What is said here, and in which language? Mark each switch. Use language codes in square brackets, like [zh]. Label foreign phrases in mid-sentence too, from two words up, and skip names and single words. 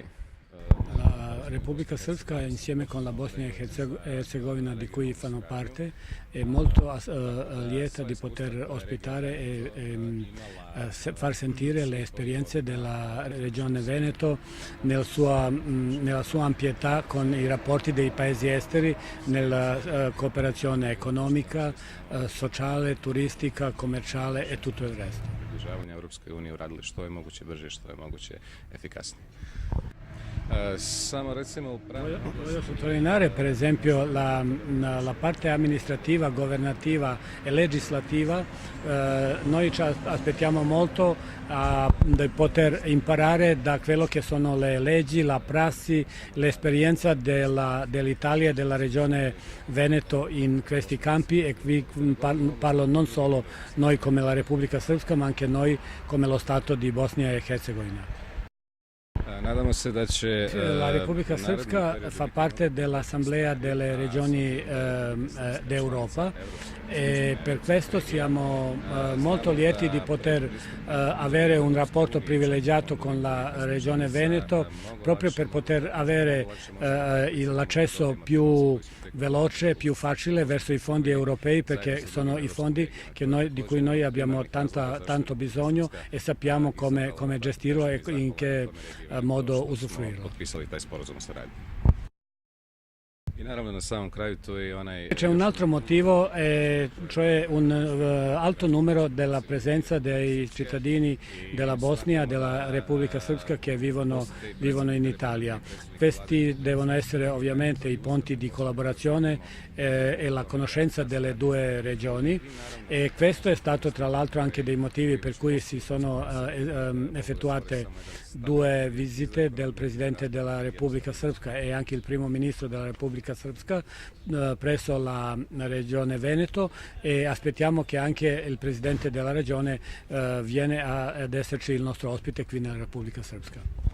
[it] La Repubblica Srpska, insieme con la Bosnia e Herzegovina di cui fanno parte, è molto lieta di poter ospitare e far sentire le esperienze della regione Veneto nella sua ampietà con i rapporti dei paesi esteri, nella cooperazione economica, sociale, turistica, commerciale e tutto il resto. [sr] približavanja Europskoj uniji uradili što je moguće brže, što je moguće efikasnije. Samo recimo u [it] Voglio sottolineare per esempio la parte amministrativa, governativa e legislativa. Noi ci aspettiamo molto di poter imparare da quello che sono le leggi, la prassi, l'esperienza dell'Italia e della regione Veneto in questi campi, e qui parlo non solo noi come la Repubblica Srpska ma anche noi come lo Stato di Bosnia e Herzegovina. [sr] Nadamo se da će [it] La Repubblica Srpska fa parte dell'Assemblea delle Regioni d'Europa e per questo siamo molto lieti di poter avere un rapporto privilegiato con la Regione Veneto, proprio per poter avere l'accesso più veloce, più facile verso i fondi europei, perché sono i fondi di cui noi abbiamo tanto bisogno e sappiamo come gestirlo e in che modo usufruirlo. [sr] potpisali taj sporazum o saradnji. I naravno na samom kraju tu je onaj... [it] C'è un altro motivo, cioè un alto numero della presenza dei cittadini della Bosnia, della Repubblica Srpska che vivono in Italia. Questi devono essere ovviamente i ponti di collaborazione e la conoscenza delle due regioni, e questo è stato tra l'altro anche dei motivi per cui si sono effettuate due visite del Presidente della Repubblica Srpska e anche il Primo Ministro della Repubblica Srpska presso la regione Veneto, e aspettiamo che anche il Presidente della regione viene ad esserci il nostro ospite qui nella Repubblica Srpska.